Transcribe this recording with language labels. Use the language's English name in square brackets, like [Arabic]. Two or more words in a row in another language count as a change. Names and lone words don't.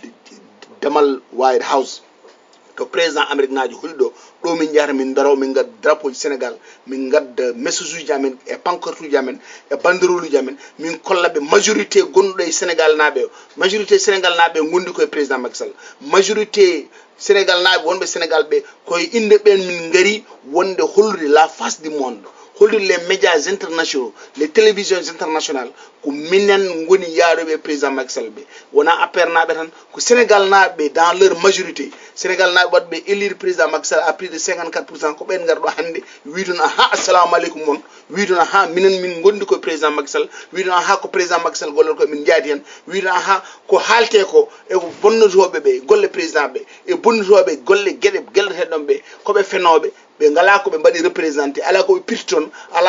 [Fula] Damal White House to président Amérique najo holi ɗo min jahata min daraw min gadda drapeau ji Sénégal min gadda message uji amen e pancarte uji amen e banderole uji amen min kollaɓe majorité gonɗuɗo e Sénégal naɓe majorité Sénégal naɓe gondi koye président Macky Sall majorité Sénégal naɓe wonɓe Sénégal ɓe koye inde ɓen min gari wonde hollude [French] la face du monde [Fula] hollude [French] les médias internationaux les télévisions internationales [Fula] ko minen goni yaaɗoɓe président Macky Sall ɓe wona APR naɓe tan ko Sénégal naɓe [French] dans leur majorité [Fula] Sénégal naɓe waɗɓe [French] élire président Macky Sall à plus de 54% [Fula] ko ɓen garɗo hande wiidon aha [Arabic] السلام عليكم [Fula] moon wiidon aha minen min gondi koye président Macky Sall wiidon aha ko président Macky Sall gollata ko min jaadi hen wiidon aha ko haalte ko e ko bonnotoɓe ɓe golle président ɓe e bonnotoɓe golle gueɗe gelleteɗon ɓe koɓe fenoɓe ɓe ngala ko ɓe mbaɗi représenté ala koɓe pirti toon ala